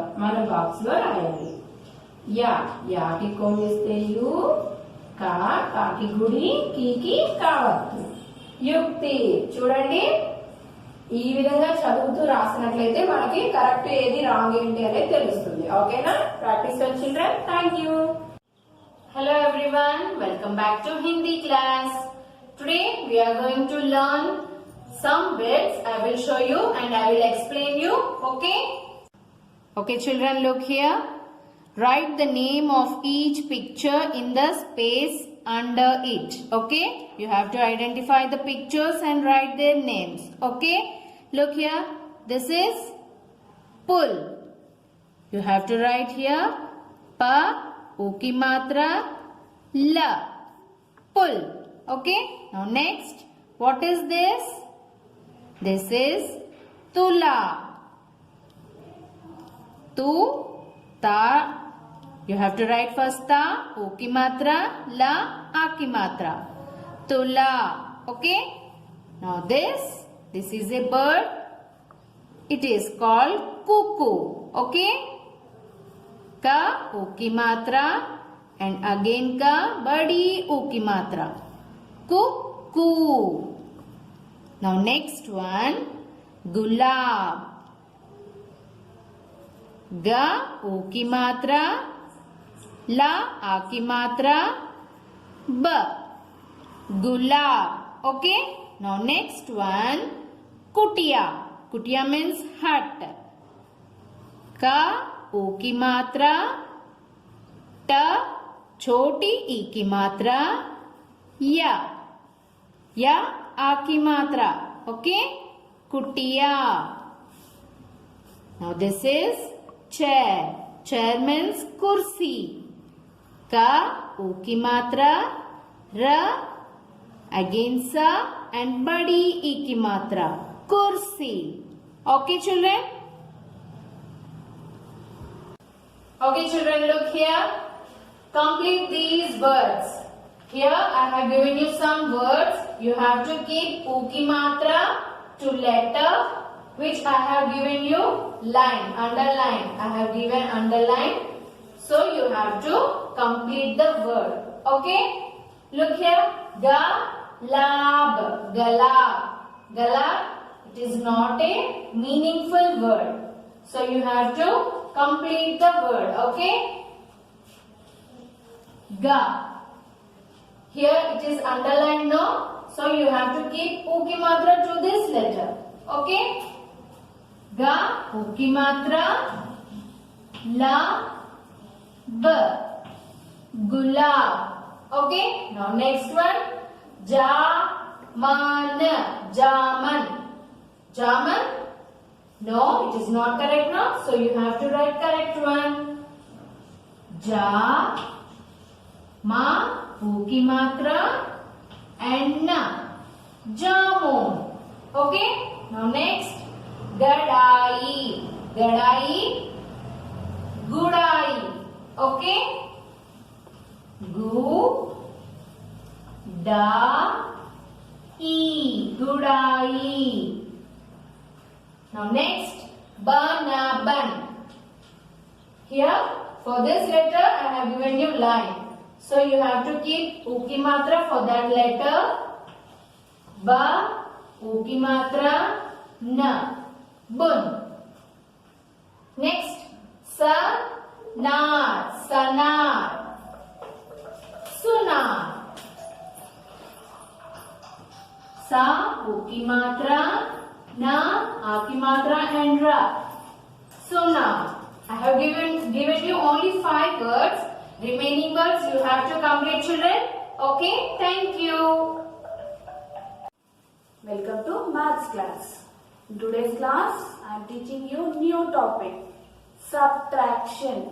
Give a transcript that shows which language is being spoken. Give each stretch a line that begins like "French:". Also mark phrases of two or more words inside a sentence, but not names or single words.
Telugu: మనం బాక్స్ లో రాయాలి. యాకి కొమ్ము ఇస్తే యు, కాకి గుడి, కీకి కావత్తు. యుక్తి. చూడండి, ఈ విధంగా చదువుతూ రాసినట్లయితే మనకి కరెక్ట్ ఏది రాంగ్ ఏంటి అనేది తెలుస్తుంది. ఓకేనా?
English: practice children. thank you. Hello everyone, welcome back to Hindi class. Today we are going to learn some words. I will show you and I will explain you. Okay? Okay children, look here. Write the name of each picture in the space under it. Okay? You have to identify the pictures and write their names. Okay? Look here. This is pull. You have to write here pa,
Hindi: उ की मात्रा,
English: la. Pull. Okay? Now next, what is this? This is tula. Tu, ta. You have to write first ta,
Hindi: उ की मात्रा,
English: la,
Hindi: आ की मात्रा.
English: Tula. Okay? Now this is a bird. It is called cuckoo. Okay? Ka,
Hindi: उ की मात्रा,
English: and again ka,
Hindi: बड़ी उ की मात्रा.
English: Cuckoo. Now next one, gulab. Ga,
Hindi: उ की मात्रा,
English: la,
Hindi: आ की मात्रा,
English: ba. Gulab. Okay? Now next one, kutia. Kutia means hut.
Hindi: Ka, u की मात्रा, ट, छोटी ई की मात्रा, या आ की मात्रा.
English: Okay? कुटिया. Now this is chair. Chair means kursi.
Hindi: का, u की मात्रा, र, again sa, and बड़ी ई की मात्रा,
English: kursi. Okay children? Okay children, look here. Complete these words. Here I have given you some words. You have to keep
Hindi: उ की मात्रा
English: to letter which I have given you line, underline. I have given underline. So you have to complete the word. Okay? Look here. Galab. Galab. Galab. It is not a meaningful word. So you have to complete the word. Okay? Ga. Here it is underlined now. So you have to keep
Hindi: उ की मात्रा
English: to this letter. Okay? Ga,
Hindi: उ की मात्रा,
English: la, b. Gulab. Okay? Now next one. Jaman. Jaman. Jaman. No, it is not correct now. So you have to write correct one. Ja, ma,
Hindi: उ की मात्रा,
English: and na. Jamun. Okay? Now next. Gadai. Gadai. Gudai. Okay? Gu, da, e. Gudai. Now next, banaban. Here, for this letter, I have given you line. So you have to keep
Hindi: उ की मात्रा
English: for that letter. Ba,
Hindi: उ की मात्रा,
English: na. Bun. Next, sa, nar. Sanar. Sunar. Sa,
Hindi: उ की मात्रा,
English: Na,
Hindi: आपकी मात्रा and ra.
English: So now I have given you only 5 words. Remaining words you have to complete, children. Okay, thank you. Welcome to maths class. In today's class, I am teaching you new topic, subtraction.